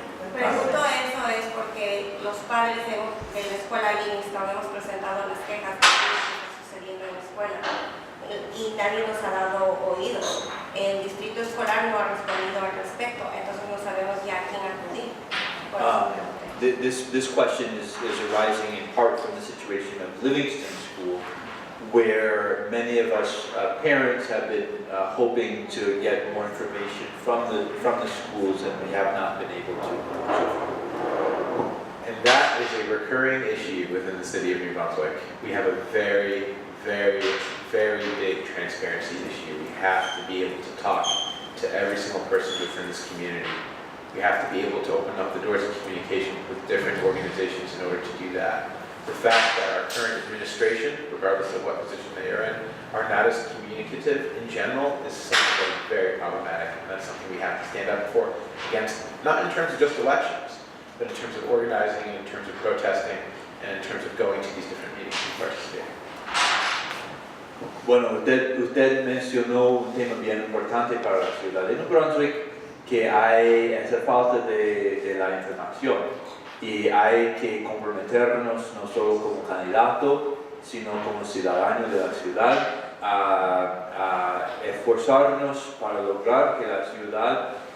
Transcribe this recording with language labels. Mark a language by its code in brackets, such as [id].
[es] Pregunto eso es porque los padres de la escuela Livingston hemos presentado las quejas de lo que está sucediendo en la escuela y nadie nos ha dado oídos. El distrito escolar no ha respondido al respecto, entonces no sabemos ya a quién acudir. Por eso pregunté. [en] This question is arising in part from the situation of Livingston School, where many of us parents have been hoping to get more information from the schools, and we have not been able to. And that is a recurring issue within the city of New Brunswick. We have a very, very, very big transparency issue. We have to be able to talk to every single person within this community. We have to be able to open up the doors of communication with different organizations in order to do that. The fact that our current administration, regardless of what position they are in, are not as communicative in general is something that is very problematic, and that's something we have to stand up for against, not in terms of just elections, but in terms of organizing, in terms of protesting, and in terms of going to these different meetings and participating. [es] Bueno, usted mencionó un tema bien importante para la ciudad de New Brunswick, que hay esa falta de la información y hay que comprometernos no solo como candidato, sino como ciudadano de la ciudad a esforzarnos para lograr que la ciudad